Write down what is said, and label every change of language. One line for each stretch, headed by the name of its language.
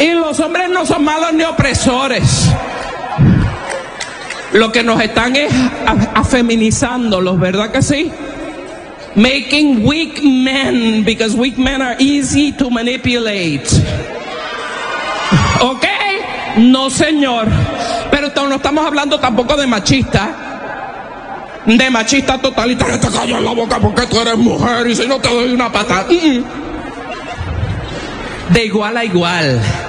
Spanish: Los hombres no son malos ni opresores. Lo que nos están es afeminizándolos, ¿verdad que sí?
English: Making weak men, because weak men are easy to manipulate.
Spanish: ¿Ok? No, señor. Pero no estamos hablando tampoco de machista. De machista totalitario. Te callo en la boca porque tú eres mujer y si no te doy una patada. De igual a igual.